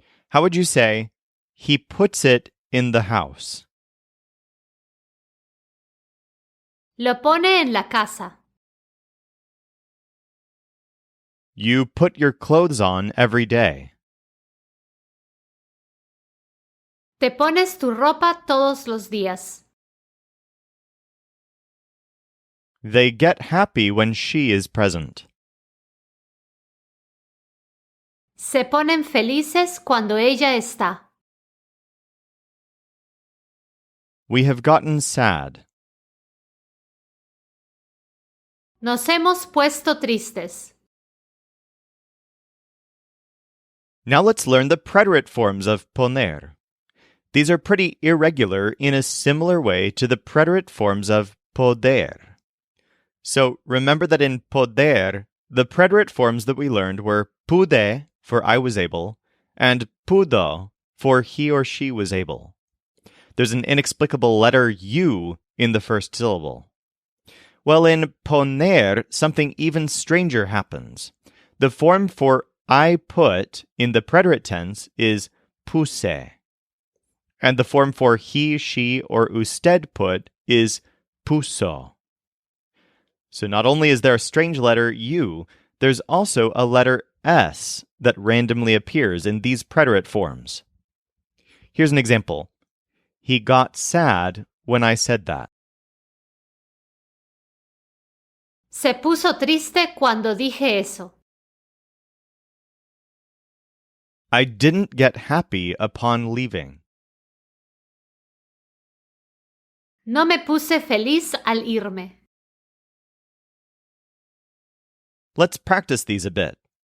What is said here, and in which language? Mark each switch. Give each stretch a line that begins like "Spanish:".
English: How would you say, he puts it in the house?
Spanish: Lo pone en la casa.
English: You put your clothes on every day.
Spanish: Te pones tu ropa todos los días.
English: They get happy when she is present.
Spanish: Se ponen felices cuando ella está.
English: We have gotten sad.
Spanish: Nos hemos puesto tristes.
English: Now let's learn the preterite forms of poner. These are pretty irregular in a similar way to the preterite forms of poder. So remember that in poder, the preterite forms that we learned were pude, for I was able, and pudo, for he or she was able. There's an inexplicable letter U in the first syllable. Well, in poner, something even stranger happens. The form for I put in the preterite tense is puse. And the form for he, she, or usted put is puso. So not only is there a strange letter U, there's also a letter S that randomly appears in these preterite forms. Here's an example. He got sad when I said that.
Spanish: Se puso triste cuando dije eso.
English: I didn't get happy upon leaving.
Spanish: No me puse feliz al irme.
English: Let's practice these a bit.